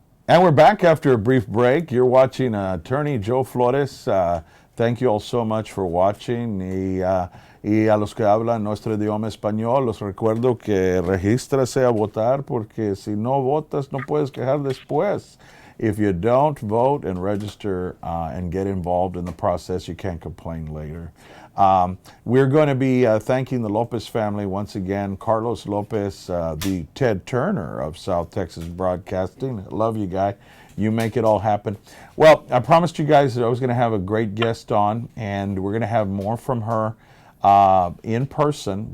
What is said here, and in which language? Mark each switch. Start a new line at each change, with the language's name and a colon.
English: And we're back after a brief break. You're watching Attorney Joe Flores. Thank you all so much for watching.
Spanish: Y a los que hablan nuestro idioma español, los recuerdo que regístrase a votar porque si no votas no puedes quejar después.
English: If you don't vote and register and get involved in the process, you can't complain later. We're going to be thanking the Lopez family once again. Carlos Lopez, the Ted Turner of South Texas Broadcasting. Love you, guy. You make it all happen. Well, I promised you guys that I was going to have a great guest on, and we're going to have more from her in person.